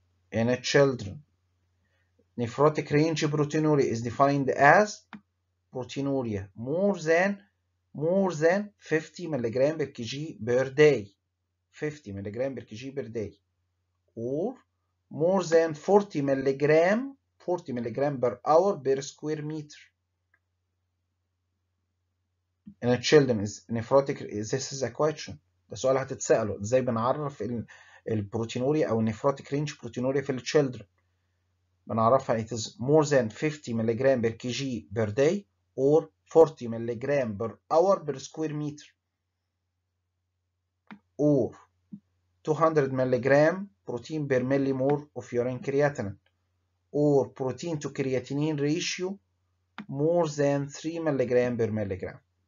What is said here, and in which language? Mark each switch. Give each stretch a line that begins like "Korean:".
English: In children, nephrotic range proteinuria is defined as proteinuria more than 50 mg per kg per day, 50 mg per kg per day, or more than 40 mg per hour per square meter. In children is nephrotic. This is a question.
Arabic: ده سؤال هتتسأله، ازاي بنعرف البروتينوريا او النيفروتيك رينج بروتينوريا في الchildren. بنعرفها
English: it is more than 50 mg per kg per day or 40 milligram per hour per square meter, or 200 milligram protein per millimole of urine creatinine, or protein to creatinine ratio more than 3 milligram per milligram.